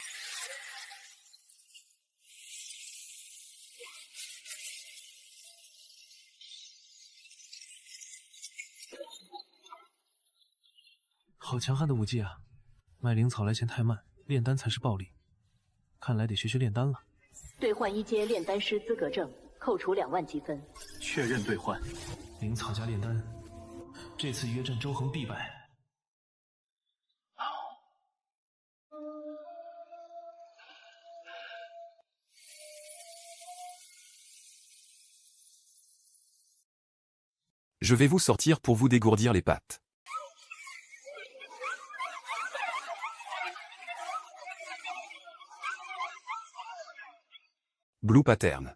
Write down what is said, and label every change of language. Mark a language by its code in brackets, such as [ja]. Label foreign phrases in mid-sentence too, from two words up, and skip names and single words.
[zh] « 好强悍的武技啊！卖灵草来钱太慢，炼丹才是暴利。看来得学学炼丹了。兑换1阶炼丹师资格证，扣除2万积分。确认兑换。灵草加炼丹，这次约战周恒必败。 [fr] Je vais vous sortir pour vous dégourdir les pattes. [en] Blue Pattern.